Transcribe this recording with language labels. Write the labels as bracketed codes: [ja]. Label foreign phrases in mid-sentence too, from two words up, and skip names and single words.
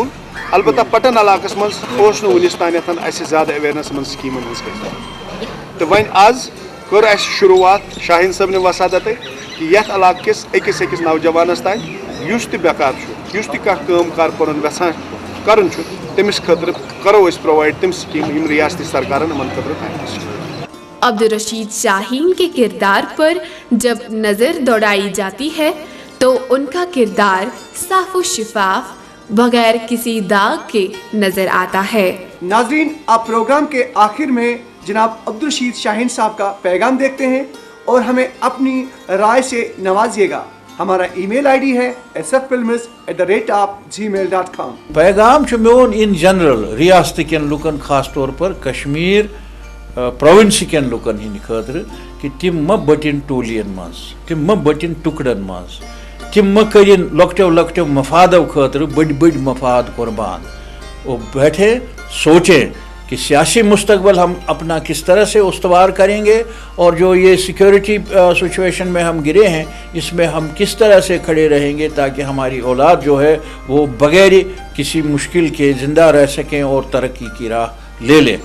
[ks] البتہ پٹن علاقس منٛز اوس نہٕ وُنِس تانٮ۪تھ اَسہِ زیادٕ اویرنیس یِمن سکیٖمن ہٕنٛز کینٛہہ تہٕ وۄنۍ آز کٔر اَسہِ شروٗعات شاہین صٲبنہِ وسادتے کہِ یتھ علاقہٕ کِس أکِس نوجوانس تانۍ یُس تہِ بیکار چھُ یُس تہِ کانٛہہ کٲم کار پنُن یژھان کرُن چھُ تٔمِس خٲطرٕ کرو أسۍ پرووایڈ تِم سکیٖمہٕ یِم ریاستی سرکارن یِمن خٲطرٕ تھایمژٕ چھِ. [ur] عبدالرشید شاہین کے کردار پر جب نظر دوڑائی جاتی ہے تو ان کا کردار صاف و شفاف بغیر کسی داغ کے نظر آتا ہے. ناظرین آپ پروگرام کے آخر میں جناب عبدالرشید شاہین صاحب کا پیغام دیکھتے ہیں اور ہمیں اپنی رائے سے نوازیے گا. ہمارا ای میل آئی ڈی ہے sffilms@gmail.com. [ks] پیغام چھُ میون [en] in general [ks] ریاست کٮ۪ن لُکن خاص طور پر کشمیر پروونس کٮ۪ن لُکن ہٕنٛدِ خٲطرٕ کہِ تِم مہ بٔٹِن ٹوٗلین منٛز تِم مہ بٔٹِن ٹُکڑن منٛز تِم مہ کٔرِن لۄکٹیو لۄکٹیو مفادو خٲطرٕ بٔڑۍ بٔڑۍ مفاد قربان. [ur] وہ بیٹھے سوچیں کہ سیاسی مستقبل ہم اپنا کس طرح سے استوار کریں گے اور جو یہ [en] security situation [ur] میں ہم گرے ہیں اس میں ہم کس طرح سے کھڑے رہیں گے تاکہ ہماری اولاد جو ہے وہ بغیر کسی مشکل کے زندہ رہ سکیں اور ترقی کی راہ لے لیں.